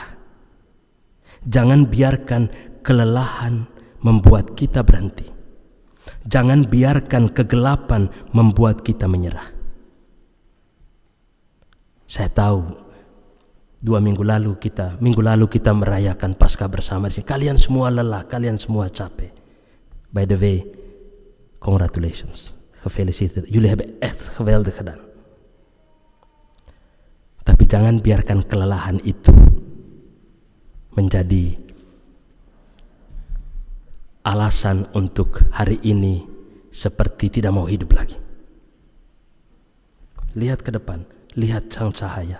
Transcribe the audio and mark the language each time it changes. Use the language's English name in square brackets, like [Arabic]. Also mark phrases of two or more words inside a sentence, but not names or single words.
[Indonesian] Jangan biarkan kelelahan membuat kita berhenti. Jangan biarkan kegelapan membuat kita menyerah. Saya tahu minggu lalu kita merayakan Paskah bersama. Kalian semua lelah, kalian semua capek. [English] By the way, congratulations. [Dutch] Gefeliciteerd. Jullie hebben echt geweldig gedaan. [Indonesian] Tapi jangan biarkan kelelahan itu menjadi alasan untuk hari ini seperti tidak mau hidup lagi. Lihat ke depan, lihat sang cahaya.